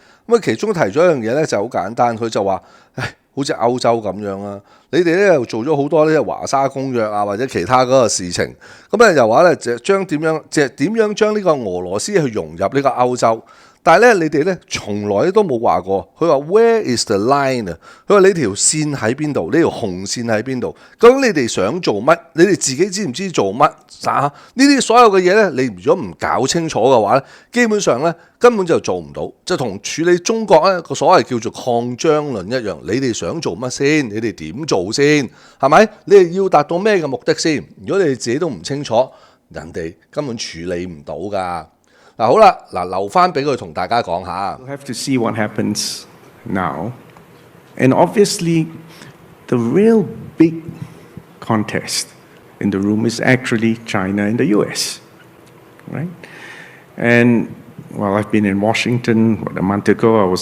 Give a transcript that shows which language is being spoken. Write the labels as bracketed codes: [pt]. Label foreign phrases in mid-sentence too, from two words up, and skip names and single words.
[yue] 其中提咗一樣嘢咧就好簡單，佢就話，好似歐洲咁樣你哋咧又做咗好多呢華沙公約或者其他嗰個事情，又話咧就將點樣將呢個俄羅斯去融入呢個歐洲。但係咧，你哋咧從來都冇話過。佢話 [en] Where is the line [yue] 佢話你條線喺邊度？呢條紅線喺邊度？究竟你哋想做乜？你哋自己知唔知做乜？呢啲所有嘅嘢咧，你如果唔搞清楚嘅話咧，基本上咧根本就做唔到。就同處理中國咧個所謂叫做擴張論一樣。你哋想做乜先？你哋點做先？係咪？你哋要達到咩嘅目的先？如果你哋自己都唔清楚，人哋根本處理唔到㗎。好啦，留翻俾佢同大家講下。 [en] We'll have to see what happens now. And obviously, the real big contest in the room is actually China and the US, right? And well, I've been in Washington a month ago.